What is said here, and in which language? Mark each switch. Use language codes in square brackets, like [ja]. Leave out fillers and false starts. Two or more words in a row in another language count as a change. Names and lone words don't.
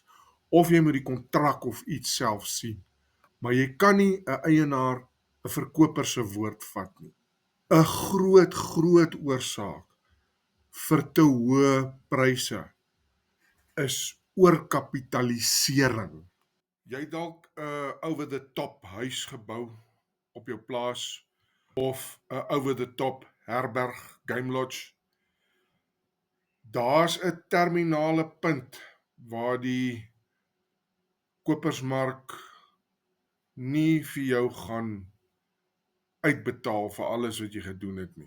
[af] Of jy moet die kontrak of iets self sien. Maar jy kan nie 'n eienaar, 'n verkoper se woord vat nie. 'n groot oorsaak vir te hoë pryse is oorkapitalisering. Jy dalk 'n [en] over the top [af] huis gebou op jou plaas of 'n [en] over the top [af] herberg, [en] game lodge. [af] Daar's 'n terminale punt waar die kopersmark nie vir jou gaan uitbetaal vir alles wat jy gedoen het nie.